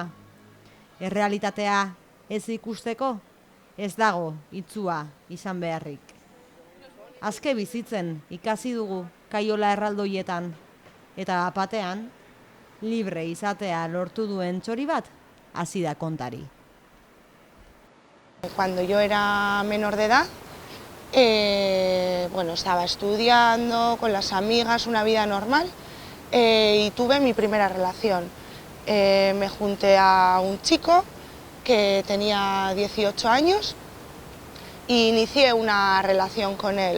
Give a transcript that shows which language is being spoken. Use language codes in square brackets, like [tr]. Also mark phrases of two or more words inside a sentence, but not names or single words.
[eu] Errealitatea ez ikusteko, ez dago itzua izan beharrik. Azke bizitzen ikasi dugu kaiola erraldoietan, eta apatean, libre izatea lortu duen txori bat, hasi da kontari. [es] Cuando yo era menor de edad, estaba estudiando con las amigas, una vida normal, y tuve mi primera relación. Me junté a un chico que tenía 18 años e inicié una relación con él.